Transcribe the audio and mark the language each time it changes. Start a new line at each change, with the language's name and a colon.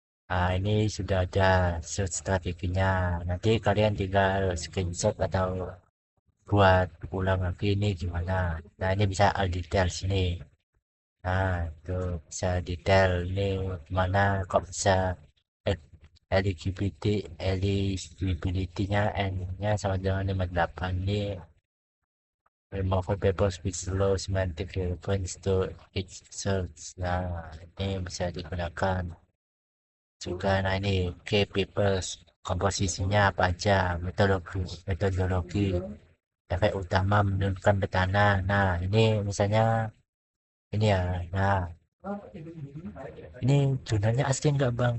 Indonesian: Nah, ini sudah ada search strateginya. Nanti kalian tinggal screenshot atau buat ulang lagi ini gimana. Nah, ini bisa all detail sini. Nah, itu bisa detail ini gimana kok bisa eligibility eligibility-nya N-nya sama dengan 58 ini.
English: Removal papers with low semantic relevance to each search.
Indonesian: Nah, ini bisa digunakan juga. Nah, ini key papers, komposisinya apa aja, metodologi, efek utama menurunkan tekanan. Nah, ini misalnya ini ya. Nah, ini jurnalnya asli nggak bang?